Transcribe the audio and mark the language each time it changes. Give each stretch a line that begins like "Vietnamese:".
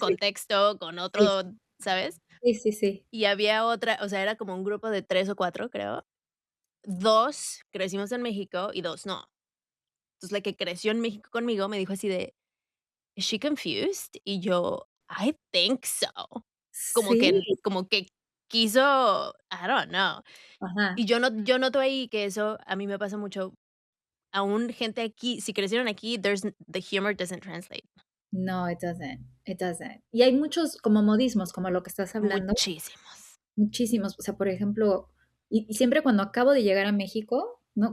Spanish: contexto, con sí, otro, ¿sabes? sí, sí, sí, Y había otra, o sea, era como un grupo de 3 o 4, creo. 2 crecimos en México y 2 no. Entonces, la que creció en México conmigo me dijo así de: "¿Is she confused?". Y yo: "I think so". sí, Como que quiso, I don't know. ajá. Y yo noto ahí que eso a mí me pasa mucho. Aún gente aquí, si crecieron aquí, the humor doesn't translate.
English: No, it doesn't, it doesn't.
Spanish: Y hay muchos como modismos, como lo que estás hablando, Muchísimos. muchísimos. O sea, por ejemplo, y siempre cuando acabo de llegar a México, ¿no?